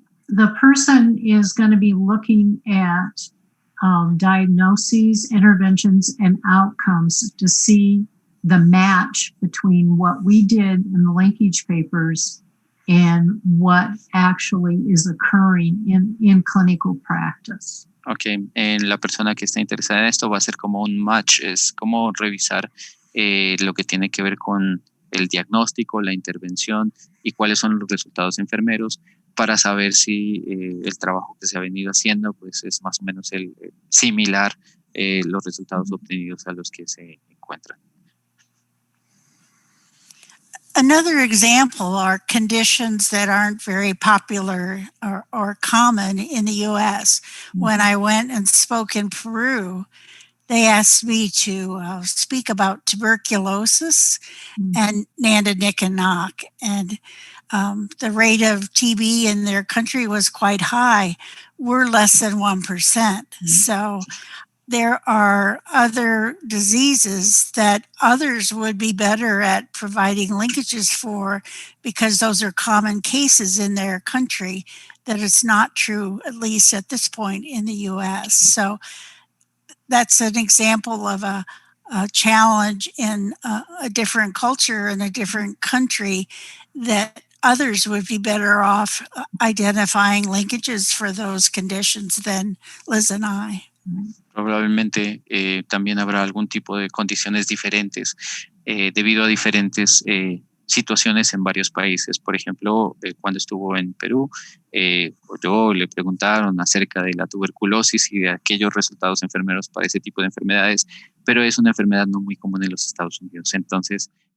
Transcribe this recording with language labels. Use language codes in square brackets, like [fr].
[en] The person is going to be looking at diagnoses, interventions, and outcomes to see the match between what we did in the linkage papers and what actually is occurring in clinical practice. [es] Ok, la persona que está interesada en esto va a ser como un match, es como revisar lo que tiene que ver con el diagnóstico, la intervención y cuáles son los resultados enfermeros para saber si el trabajo que se ha venido haciendo pues es más o menos similar los resultados obtenidos a los que se encuentran. [en] Another example are conditions that aren't very popular or common in the U.S. When I went and spoke in Peru, they asked me to speak about tuberculosis and NANDA, NIC, and NOC. And the rate of TB in their country was quite high. We're less than 1%. So there are other diseases that others would be better at providing linkages for because those are common cases in their country, that it's not true, at least at this point in the U.S. So that's an example of a challenge in a different culture in a different country, that others would be better off identifying linkages for those conditions than Liz and I. [es] Probablemente también habrá algún tipo de condiciones diferentes debido a diferentes situaciones en varios países. Por ejemplo, cuando estuvo en Perú, yo le preguntaron acerca de la tuberculosis y de aquellos resultados enfermeros para ese tipo de enfermedades, pero es una enfermedad no muy común en los Estados Unidos. Entonces,